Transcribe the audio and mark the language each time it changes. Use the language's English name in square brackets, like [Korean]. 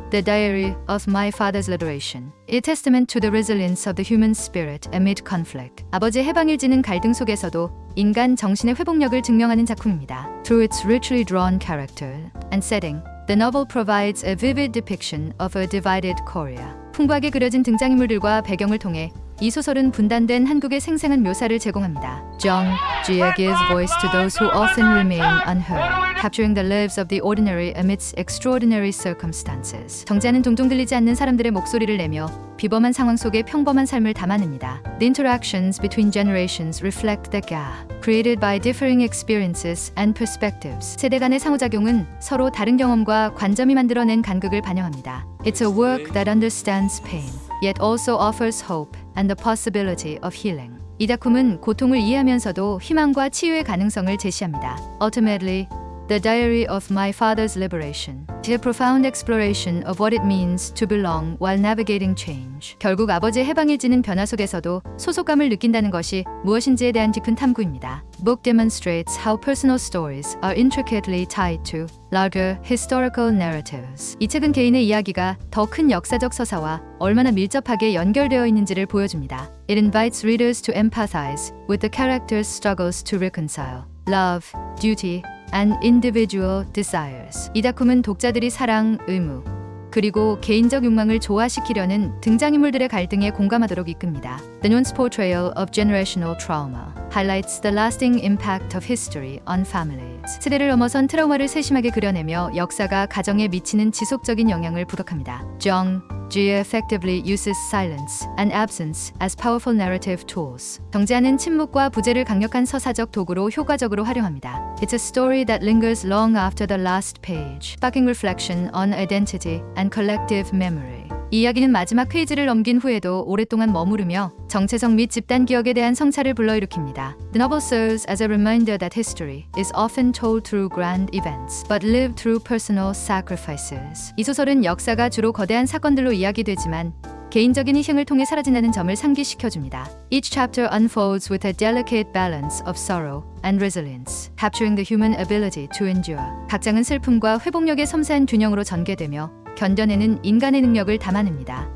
[English] The Diary of My Father's Liberation. A testament to the resilience of the human spirit amid conflict. [Korean] 아버지의 해방일지는 갈등 속에서도 인간 정신의 회복력을 증명하는 작품입니다. [English] Through its richly drawn character and setting, the novel provides a vivid depiction of a divided Korea. [Korean] 풍부하게 그려진 등장인물들과 배경을 통해 이 소설은 분단된 한국의 생생한 묘사를 제공합니다. [English] Jung Jia gives voice to those who often remain unheard, capturing the lives of the ordinary amidst extraordinary circumstances. [Korean] 정지아는 종종 들리지 않는 사람들의 목소리를 내며 비범한 상황 속에 평범한 삶을 담아냅니다. [English] The interactions between generations reflect the gap created by differing experiences and perspectives. [Korean] 세대 간의 상호작용은 서로 다른 경험과 관점이 만들어낸 간극을 반영합니다. [English] It's a work that understands pain, yet also offers hope and the possibility of healing. [Korean] 이 작품은 고통을 이해하면서도 희망과 치유의 가능성을 제시합니다. [English] Ultimately, The Diary of My Father's Liberation. A profound exploration of what it means to belong while navigating change. [Korean] 결국 아버지의 해방일지는 변화 속에서도 소속감을 느낀다는 것이 무엇인지에 대한 깊은 탐구입니다. [English] Book demonstrates how personal stories are intricately tied to larger historical narratives. [Korean] 이 책은 개인의 이야기가 더 큰 역사적 서사와 얼마나 밀접하게 연결되어 있는지를 보여줍니다. [English] It invites readers to empathize with the characters' struggles to reconcile love, duty, and individual desires. [Korean] 이 작품은 독자들이 사랑, 의무, 그리고 개인적 욕망을 조화시키려는 등장인물들의 갈등에 공감하도록 이끕니다. [English] The nuanced portrayal of generational trauma highlights the lasting impact of history on families. [Korean] 세대를 넘어선 트라우마를 세심하게 그려내며 역사가 가정에 미치는 지속적인 영향을 부각합니다. [English] Jung Jia effectively uses silence and absence as powerful narrative tools. [Korean] 정지아는 침묵과 부재를 강력한 서사적 도구로 효과적으로 활용합니다. [English] It's a story that lingers long after the last page, sparking reflection on identity and collective memory. [Korean] 이 이야기는 마지막 페이지를 넘긴 후에도 오랫동안 머무르며 정체성 및 집단 기억에 대한 성찰을 불러일으킵니다. [English] The novel serves as a reminder that history is often told through grand events, but lived through personal sacrifices. [Korean] 이 소설은 역사가 주로 거대한 사건들로 이야기되지만 개인적인 희생을 통해 사라진다는 점을 상기시켜줍니다. [English] Each chapter unfolds with a delicate balance of sorrow and resilience, capturing the human ability to endure. [Korean] 각 장은 슬픔과 회복력의 섬세한 균형으로 전개되며 견뎌내는 인간의 능력을 담아냅니다.